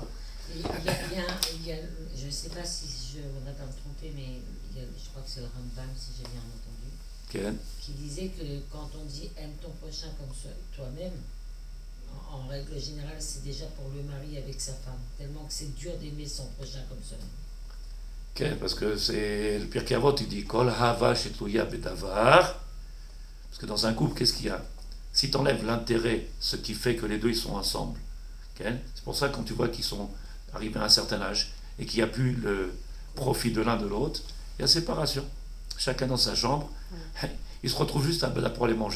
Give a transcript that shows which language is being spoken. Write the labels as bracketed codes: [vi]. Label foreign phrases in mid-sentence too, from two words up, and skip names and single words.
[fr] Il y a, je ne sais pas si je voudrais pas me tromper, mais je crois que c'est le Rambam, si j'ai bien entendu, qui disait que quand on dit aime ton prochain comme toi-même, en règle générale, c'est déjà pour le mari avec sa femme, tellement que c'est dur d'aimer son prochain comme soi-même. Parce que c'est le Pirkei Avot, il dit [he] כל אהבה שתלויה בדבר. [fr] Parce que dans un couple, qu'est-ce qu'il y a? Si tu enlèves l'intérêt, ce qui fait que les deux ils sont ensemble, c'est pour ça que quand tu vois qu'ils sont arrivés à un certain âge et qu'il n'y a plus le profit de l'un de l'autre, il y a séparation. Chacun dans sa chambre, ils se retrouvent juste pour aller manger.